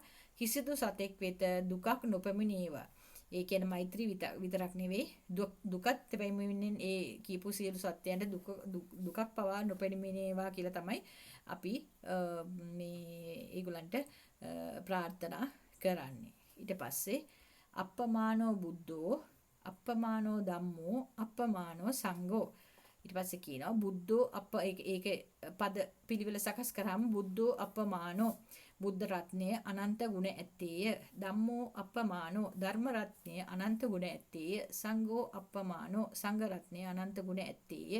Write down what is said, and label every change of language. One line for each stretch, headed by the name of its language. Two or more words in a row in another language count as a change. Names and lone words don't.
Sinhala: කිසිදු සතෙක් වෙත දුකක් නොපැමිණේවා. ඒ කියන්නේ මෛත්‍රී විතරක් නෙවෙයි දුකත් පැමිණෙන්නේ ඒ කියපු සියලු සත්‍යයන්ට දුකක් පවා නොපැමිණේවා කියලා තමයි අපි මේ ඒගොල්ලන්ට ප්‍රාර්ථනා කරන්නේ.
Pali: ඊට පස්සේ අප්පමානෝ බුද්ධෝ අප්පමානෝ ධම්මෝ අප්පමානෝ සංඝෝ.
Sinhala: ඊට පස්සේ කියනවා බුද්ධෝ ඒකේ පද පිළිවෙල සකස් කරාම
Pali: බුද්ධෝ අප්පමානෝ
Sinhala: බුද්ධ රත්නය අනන්ත ගුණ ඇත්තේය.
Pali: ධම්මෝ අප්පමානෝ
Sinhala: ධර්ම රත්නය අනන්ත ගුණ ඇත්තේය.
Pali: සංඝෝ අප්පමානෝ
Sinhala: සංඝ රත්නය අනන්ත ගුණ ඇත්තේය.